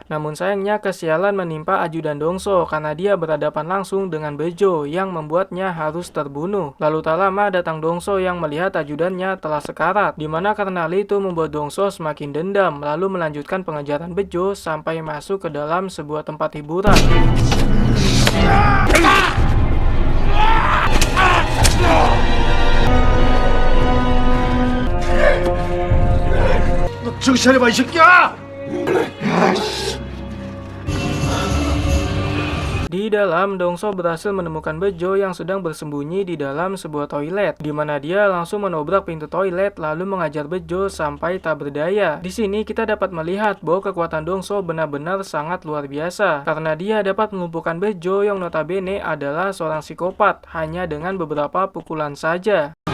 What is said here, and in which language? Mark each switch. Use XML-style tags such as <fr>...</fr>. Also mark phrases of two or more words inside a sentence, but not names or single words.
<id>Namun sayangnya kesialan menimpa ajudan Dongso karena dia berhadapan langsung dengan Bejo yang membuatnya harus terbunuh. Lalu tak lama datang Dongso yang melihat ajudannya telah sekarat, dimana karena hal itu membuat Dongso semakin dendam lalu melanjutkan pengejaran Bejo sampai masuk ke dalam sebuah tempat hiburan.</id> <ko>정신 차려봐 이 새끼야!</ko> <id>Di dalam, Dongso berhasil menemukan Bejo yang sedang bersembunyi di dalam sebuah toilet, di mana dia langsung menobrak pintu toilet lalu mengajar Bejo sampai tak berdaya. Di sini kita dapat melihat bahwa kekuatan Dongso benar-benar sangat luar biasa, karena dia dapat melumpuhkan Bejo yang notabene adalah seorang psikopat hanya dengan beberapa pukulan saja.</id>